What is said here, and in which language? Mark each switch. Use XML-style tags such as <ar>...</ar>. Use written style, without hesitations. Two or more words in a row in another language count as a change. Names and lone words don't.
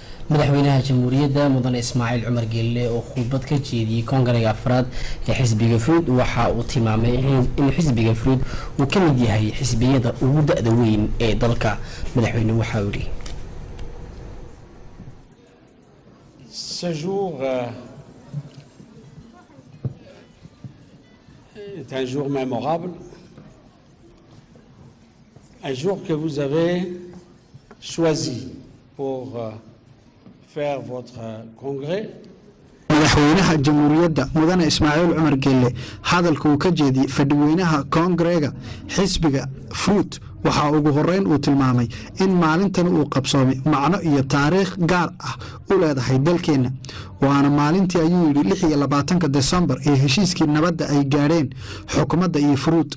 <so>madaxweynaha jamhuuriyadda mudane ismaaciil cumar geelle oo khudbad ka jeediyey koongarega afraad ee xisbiga fruud waxa uu tilmaamay in xisbiga fruud uu ka mid yahay xisbiyada ugu da-da weyn ee dalka. madaxweyne waxa uu yidhi</so> <fr>Ce jour est un jour mémorable, un jour que vous avez choisi pour faire votre congrès.</fr> <so>madaxweynaha jamhuuriyadda mudane ismaaciil cumar geelle hadalka uu ka jeediyey fadhiweynaha koongareega xisbiga fruit waxaa ugu horeyn uu tilmaamay in maalintan uu qabsoomay macno iyo taariikh gaar ah u leedahay dalkeenna waana maalintii ayuu yidhi 26 Desembar ee heshiiskii nabadda ay gaadheen xukuumadda iyo fruit</so>